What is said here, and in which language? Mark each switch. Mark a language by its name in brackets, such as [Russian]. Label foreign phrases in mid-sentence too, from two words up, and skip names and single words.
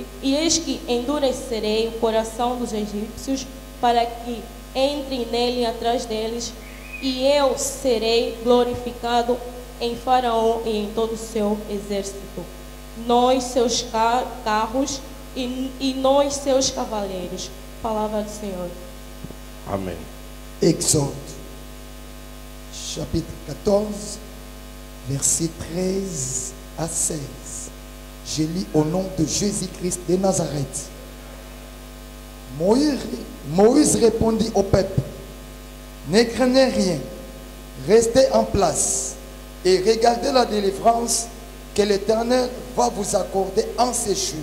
[Portuguese] E eis que endurecerei o coração dos egípcios para que entrem nele atrás deles, e eu serei glorificado em Faraó e em todo o seu exército, nós seus carros e nós seus cavaleiros. Palavra do Senhor. Amém. [French] Exode, chapitre 14, versets 13 à 16. Je lis au nom de Jésus-Christ de Nazareth. Moïse répondit au peuple: ne craignez rien, restez en place et regardez la délivrance que l'Éternel va vous accorder en ces jours.